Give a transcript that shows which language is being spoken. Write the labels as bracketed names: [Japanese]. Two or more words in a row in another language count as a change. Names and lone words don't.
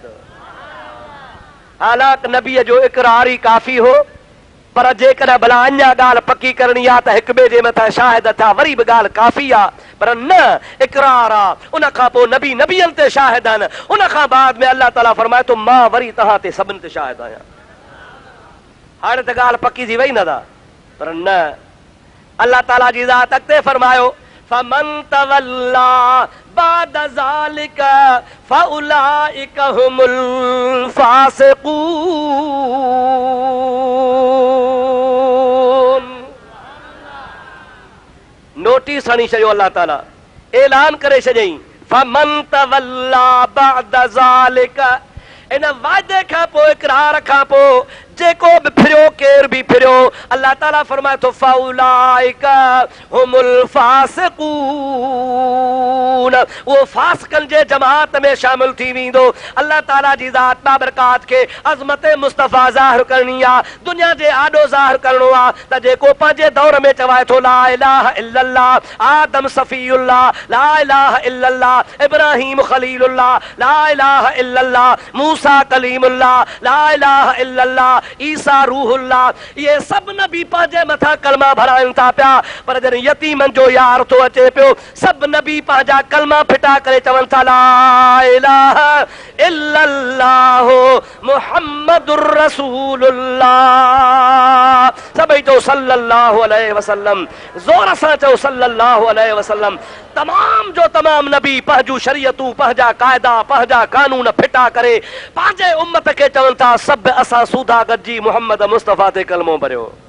[Sindhi] हालांकि नबीअ जो इक़रार ई काफ़ी हो, पर जेकॾहिं भला अञा ॻाल्हि पकी करणी आहे त हिक ॿिए जे मथां शाहिद था, वरी बि ॻाल्हि काफ़ी आहे। पर न, इक़रार आहे, उन खां पोइ नबी नबियनि ते शाहिद आहिनि, उन खां बाद में अल्लाह ताला फरमाए थो मां वरी तव्हां ते सभिनि ते शाहिद आहियां। हाणे त ॻाल्हि पकी थी वई न दा, पर न, अल्लाह ताला जी ज़ात अॻिते फरमायो [Arabic] فمن تولى بعد ذلك فأولئك هم الفاسقون. [Sindhi] नोटिस हणी छॾियो, अल्लाह ताला ऐलान करे छॾियईं [Arabic] فمن تولى بعد ذلك, [Sindhi] इन वादे खां पोइ, इक़रार खां पोइ जेको बि फिरियो, केर बि फिरियो, अल्लाह ताला फरमाए थो [Arabic] فأولئك هم الفاسقون, [Sindhi] उहो फासिकनि जे जमात में शामिल थी वेंदो। अल्लाह ताला जी ज़ात बाबरकात खे अज़मत मुस्तफ़ा ज़ाहिर करणी आहे, दुनिया जे आॾो ज़ाहिर करणो आहे त जेको पंहिंजे दौर में चवाए थो [Arabic] لا إله إلا الله آدم صفي الله لا إله إلا الله إبراهيم خليل الله لا إله إلا الله موسى كليم الله لا إله إلا الله, عيسى روح الله, [Sindhi] ये सब नबी पंहिंजे मथां कलमा भराइनि था पिया। पर जॾहिं यतीमनि जो यार थो अचे पियो, सभु नबी पंहिंजा कलमा फिटा करे चवनि था [Arabic] لا إله إلا الله محمد رسول الله. [Sindhi] सभई चओ [Arabic] صلى الله عليه وسلم, [Sindhi] ज़ोर सां चओ [Arabic] صلى الله عليه وسلم. [Sindhi] तमाम जो तमाम नबी पंहिंजूं शरीयतूं, पंहिंजा क़ाइदा, पंहिंजा कानून फिटा करे पंहिंजे उम्मत खे चवनि था सभु असां सूधा गॾिजी मोहम्मद मुस्तफ़ा ते कलमो भरियो।